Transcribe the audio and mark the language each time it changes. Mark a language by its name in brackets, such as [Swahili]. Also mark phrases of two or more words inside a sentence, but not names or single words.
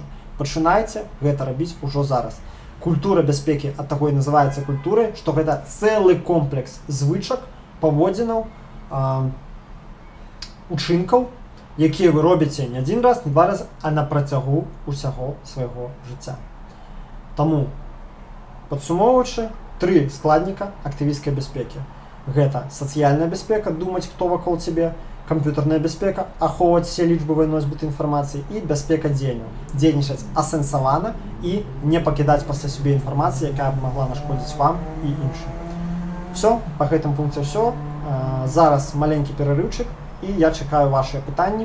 [Belarusian] Пачынайце гэта рабіць ужо зараз. Культура бяспекі ад таго і называецца культурай, што гэта цэлы комплекс звычак, паводзінаў, учынкаў, якія вы робіце не адзін раз, не два разы, а на працягу ўсяго свайго жыцця. Таму, падсумоўваючы, 3 складніка актывісцкай бяспекі. Гэта сацыяльная бяспека, думаць, хто вакол цябе. [Ukrainian] комп'ютерна безпека, [Belarusian] ахоўваць все лічбавыя носьбіты інфармацыі, і бяспека дзеянняў. Дзейнічаць асэнсавана і не пакідаць пасля сябе інфармацыі, якая б магла нашкодзіць вам і іншым. Все, па гэтым пункце ўсё. Зараз маленькі перарыўчык, і я чакаю вашыя пытанні.